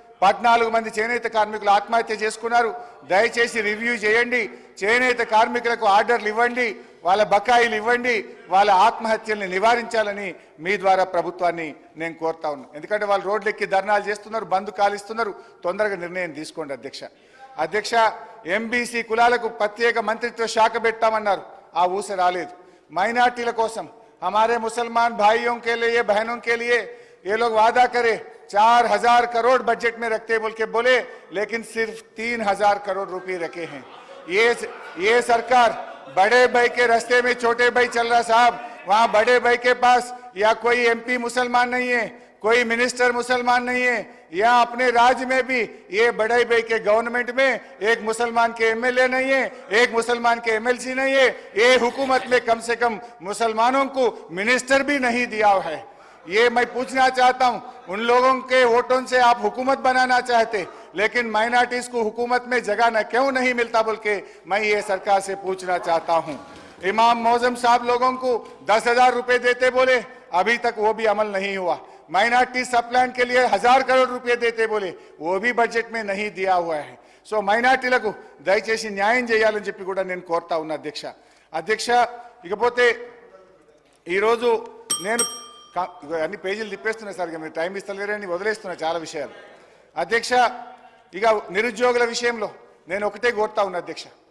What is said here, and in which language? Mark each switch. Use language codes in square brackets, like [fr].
[te] 14 మంది చేనేత కార్మికులు ఆత్మహత్య చేసుకున్నారు. దయచేసి రివ్యూ చేయండి, చేనేత కార్మికులకు ఆర్డర్లు ఇవ్వండి, వాళ్ళ బకాయిలు ఇవ్వండి, వాళ్ళ ఆత్మహత్యల్ని నివారించాలని మీ ద్వారా ప్రభుత్వాన్ని నేను కోరుతా ఉన్నాను. ఎందుకంటే వాళ్ళు రోడ్లెక్కి ధర్నాలు చేస్తున్నారు, బంద్ కాలిస్తున్నారు. తొందరగా నిర్ణయం తీసుకోండి అధ్యక్ష. అధ్యక్ష, ఎంబీసీ కులాలకు ప్రత్యేక మంత్రిత్వ శాఖ పెట్టామన్నారు, ఆ ఊస రాలేదు. మైనార్టీల కోసం [hi] हमारे मुसलमान भाइयों के लिए, बहनों के लिए ये लोग वादा करे 4,000 करोड़ बजट में रखते बोल के बोले, लेकिन सिर्फ 3,000 करोड़ रुपए रखे हैं। ये सरकार बड़े भाई के रास्ते में छोटे भाई चल रहा साहब। वहां बड़े भाई के पास या कोई एमपी मुसलमान नहीं है, कोई मिनिस्टर मुसलमान नहीं है, या अपने राज्य में भी ये बड़े भाई के गवर्नमेंट में एक मुसलमान के एमएलए नहीं है, एक मुसलमान के एमएलसी नहीं है। ये हुकूमत में कम से कम मुसलमानों को मिनिस्टर भी नहीं दिया है। ये मैं पूछना चाहता हूं, उन लोगों के वोटों से आप हुकूमत बनाना चाहते, लेकिन माइनॉरिटीज को हुकूमत में जगह न क्यों नहीं मिलता बोल के मैं ये सरकार से पूछना चाहता हूं। इमाम मौजम साहब लोगों को 10,000 रुपए देते बोले, अभी तक वो भी अमल नहीं हुआ। माइनॉरिटी सब प्लान के लिए 1,000 करोड़ रुपए देते बोले, वो भी बजट में नहीं दिया हुआ है। [te] సో మైనార్టీలకు దయచేసి న్యాయం చేయాలని చెప్పి కూడా నేను కోరుతా ఉన్నా అధ్యక్ష. అధ్యక్ష, ఇకపోతే ఈరోజు నేను అన్ని పేజీలు తిప్పేస్తున్నా సార్, ఇక మీరు టైం ఇస్తలేరని వదిలేస్తున్నా చాలా విషయాలు. అధ్యక్ష, ఇక నిరుద్యోగుల విషయంలో నేను ఒకటే కోరుతా ఉన్నా అధ్యక్ష.